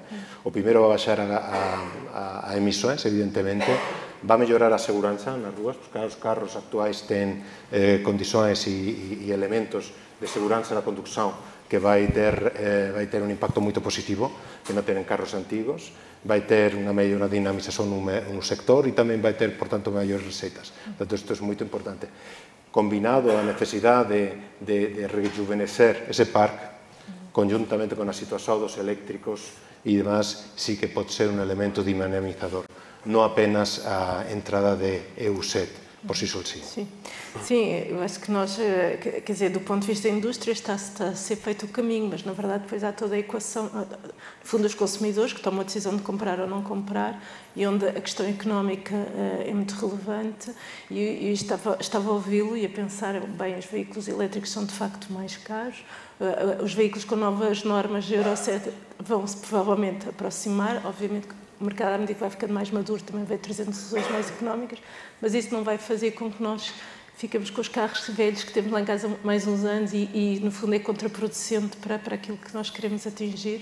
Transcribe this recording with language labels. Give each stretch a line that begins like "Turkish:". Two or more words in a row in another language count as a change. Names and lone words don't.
Galician: O primeiro vai baixar a emisións, evidentemente, va a mellorar a seguranza nas rúas, porque os carros actuais ten condicións e elementos de seguranza na conducción que vai ter un impacto moito positivo, que non tenen carros antigos, vai ter unha mellora dinamización no sector e tamén vai ter, por tanto, maiores receitas. Portanto, isto é moito importante. Combinado a necesidade de rejuvenecer ese parque, conjuntamente con a situación dos eléctricos e demás, sí que pode ser un elemento dinamizador, non apenas a entrada de EU7 por si sol si.
Portuguese: Sim, eu acho que nós, quer dizer, do ponto de vista da indústria está a ser feito o caminho, mas na verdade depois há toda a equação, no fundo, dos consumidores que tomam a decisão de comprar ou não comprar, e onde a questão económica é muito relevante, e estava a ouvi-lo e a pensar, bem, os veículos elétricos são de facto mais caros, os veículos com novas normas Euro 7 vão-se provavelmente aproximar, obviamente o mercado, à medida que vai ficando mais maduro, também vai trazendo soluções mais económicas, mas isso não vai fazer com que nós fiquemos com os carros velhos que temos lá em casa mais uns anos e no fundo, é contraproducente para aquilo que nós queremos atingir.